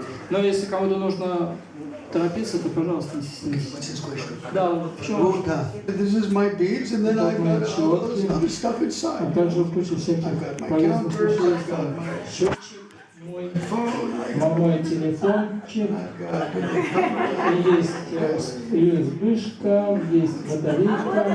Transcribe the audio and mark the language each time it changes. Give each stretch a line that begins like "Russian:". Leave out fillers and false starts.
Russian: Но если кому-то нужно торопиться, то, пожалуйста, не стесняйтесь. Да, в чем?
English: This is my beads, and then I've got all this other stuff inside.
Russian: А также в куче всяких полезных вещей. Мой телефончик, есть USB-шка, есть батарейка.